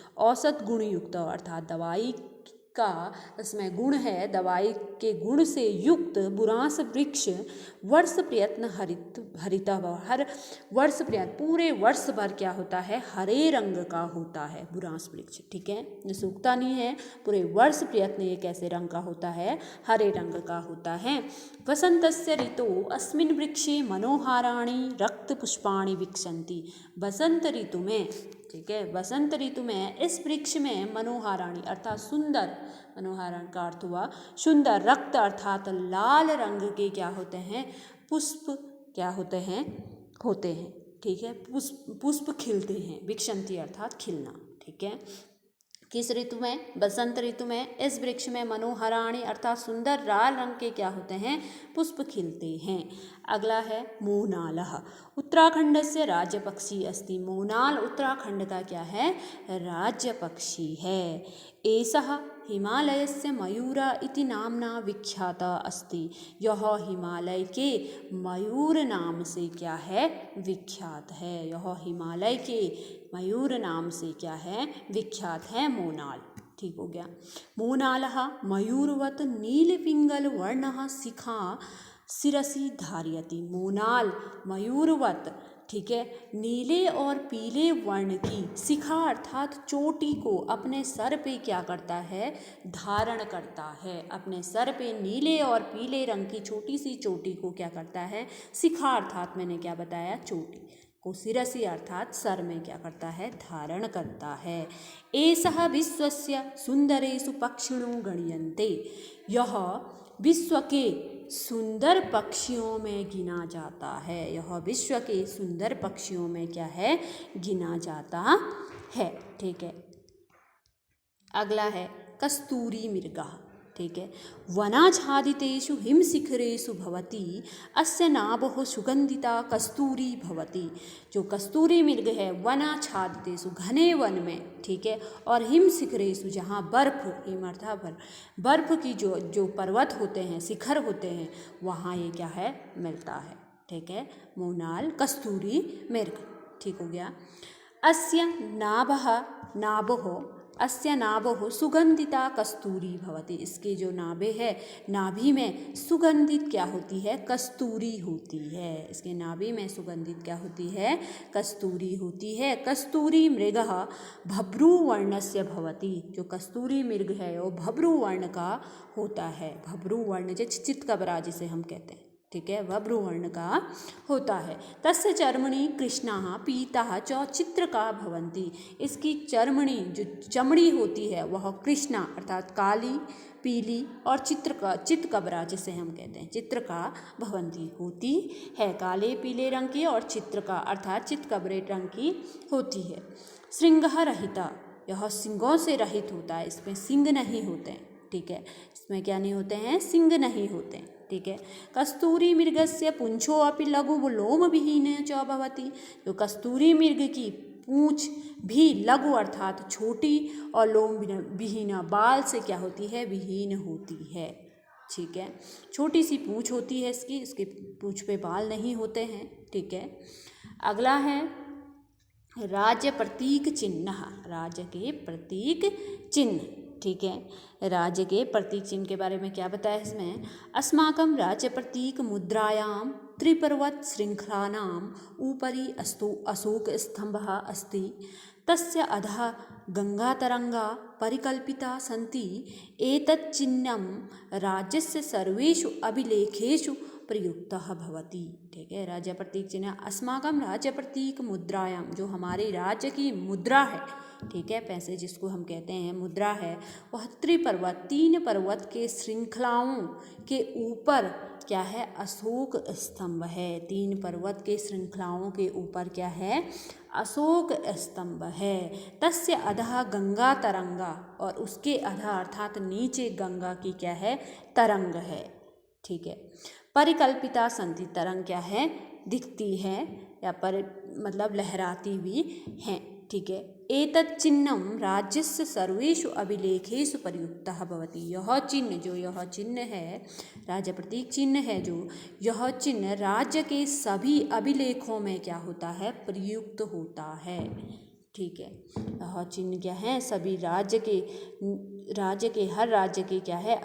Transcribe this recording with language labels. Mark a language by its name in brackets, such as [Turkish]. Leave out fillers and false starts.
[Hindi] औसत गुणयुक्त अर्थात दवाई का इसमें गुण है, दवाई के गुण से युक्त बुरांस वृक्ष वर्ष प्रयत्न हरिता, हर वर्ष प्रयत्न पूरे वर्ष भर क्या होता है, हरे रंग का होता है बुरांस वृक्ष, ठीक है। ये सूखता नहीं है, पूरे वर्ष प्रयत्न ये कैसे रंग का होता है, हरे रंग का होता है। [Sanskrit] वसंतस्य ऋतु अस्मिन् वृक्षे मनोहाराणि रक्त पुष्पाणि विकसन्ति। [Hindi] बसंत ऋतु में, ठीक है, बसंत ऋतु में इस वृक्ष में मनोहाराणी अर्थात सुंदर, मनोहारण का अर्थ हुआ सुंदर, रक्त अर्थात लाल रंग के क्या होते हैं, पुष्प क्या होते हैं, ठीक है। पुष्प खिलते हैं, विकसंती अर्थात खिलना, ठीक है। किस ऋतु में? बसंत ऋतु में। इस वृक्ष में मनोहराणि अर्थात सुंदर लाल रंग के क्या होते हैं? पुष्प खिलते हैं। अगला है मोनालः। [Sanskrit] उत्तराखंड से राज्य पक्षी अस्ति। [Hindi] मोनाल उत्तराखंड का क्या है? राज्य पक्षी है। [Sanskrit] एषः हिमालयस्य मयूर इति नामना विख्याता अस्ति। [Hindi] यह हिमालय के मयूर नाम से क्या है? विख्यात है। यह हिमालय के मयूर नाम से क्या है? विख्यात है मोनाल। ठीक हो गया। [Sanskrit] मोनालः मयूरवत नीलपिंगल वर्णः शिखा शिरसि धारयति। [Hindi] मोनाल मयूरवत, ठीक है, नीले और पीले वर्ण की शिखा अर्थात चोटी को अपने सर पे क्या करता है? धारण करता है। अपने सर पे नीले और पीले रंग की छोटी सी चोटी को क्या करता है? शिखा अर्थात मैंने क्या बताया? चोटी को शिरसि अर्थात सर में क्या करता है? धारण करता है। [Sanskrit] एषः विश्वस्य सुंदरेषु पक्षिणो गण्यन्ते। [Hindi] यह विश्व के सुंदर पक्षियों में गिना जाता है। यह विश्व के सुंदर पक्षियों में क्या है? गिना जाता है। ठीक है। अगला है कस्तूरी मृगः। ठीक है। [Sanskrit] वनाच्छादितेषु हिमशिखरेषु भवति अस्य नाभः सुगंधिता कस्तूरी भवति। [Hindi] जो कस्तूरी मृग है वनाच्छादितेषु घने वन में, ठीक है, और हिमशिखरेषु जहाँ बर्फ, हिम अर्थात बर्फ की जो पर्वत होते हैं, शिखर होते हैं, वहाँ ये क्या है? मिलता है। ठीक है। मोनाल कस्तूरी मृग। ठीक हो गया। [Sanskrit] अस्य नाभः सुगंधिता कस्तूरी भवति। [Hindi] इसके जो नाभे है, नाभि में सुगंधित क्या होती है? कस्तूरी होती है। इसके नाभि में सुगंधित क्या होती है? कस्तूरी होती है। [Sanskrit] कस्तूरी मृगः भभ्रूवर्णस्य भवति। [Hindi] जो कस्तूरी मृग है वो भभ्रूवर्ण का होता है। भभ्रूवर्ण जैसे चितकबरा जिसे हम कहते हैं, ठीक है, भभ्रूवर्ण का होता है। [Sanskrit] तस्य चर्मणि कृष्णाः पीताः च चित्रका भवन्ति। [Hindi] इसकी चर्मणि जो चमड़ी होती है वह कृष्णा अर्थात काली, पीली और चितकबरा जिसे हम कहते हैं चित्रका भवन्ति होती है। काले पीले रंग की और चित्रका अर्थात चितकबरे रंग की होती है। [Sanskrit] श्रृंगः रहिता। [Hindi] यह सिंगों से रहित होता है। इसमें सिंग नहीं होते हैं। ठीक है। इसमें क्या नहीं होते हैं? सिंग नहीं होते हैं। ठीक है। [Sanskrit] कस्तूरी मृगस्य पुंछो अपि लघु लोम विहीन च भवति। [Hindi] जो कस्तूरी मृग की पूंछ भी लघु अर्थात छोटी और लोम विहीन बाल से क्या होती है? विहीन होती है। ठीक है। छोटी सी पूंछ होती है इसकी पूंछ पे बाल नहीं होते हैं। ठीक है। अगला है राज्य प्रतीक चिन्ह। राज्य के प्रतीक चिन्ह। ठीक है। राज्य के प्रतीक चिन्ह के बारे में क्या बताया इसमें? [Sanskrit] अस्माकं राज्य प्रतीक मुद्रायां त्रिपर्वत श्रृंखलानाम् उपरि अशोक स्तंभः अस्ति। तस्य अधः गंगातरंगा परिकल्पिता सन्ति। एतत् चिह्नं राज्यस्य सर्वेषु अभिलेखेषु प्रयुक्तः भवति। [Hindi] ठीक है। राज्य प्रतीक चिन्ह [Sanskrit] अस्माकं राज्य प्रतीक मुद्रायां, [Hindi] जो हमारे राज्य की मुद्रा है, ठीक है, पैसे जिसको हम कहते हैं मुद्रा है, वह त्रिपर्वत 3 पर्वत के श्रृंखलाओं के ऊपर क्या है? अशोक स्तंभ है। 3 पर्वत के श्रृंखलाओं के ऊपर क्या है? अशोक स्तंभ है। [Sanskrit] तस्य अधः गंगा तरंगा, [Hindi] और उसके अधः अर्थात नीचे गंगा की क्या है? तरंग है। ठीक है। [Sanskrit] परिकल्पिता संति, [Hindi] तरंग क्या है? दिखती है या मतलब लहराती भी हैं। ठीक है। [Sanskrit] एतत् चिह्नं राज्यस्य सर्वेषु अभिलेखेषु प्रयुक्तः भवति। [Hindi] यह चिन्ह है, राज्य प्रतीक चिन्ह है, जो यह चिन्ह राज्य के सभी अभिलेखों में क्या होता है? प्रयुक्त होता है। ठीक है। यह चिन्ह क्या है? सभी राज्य के हर राज्य के क्या है?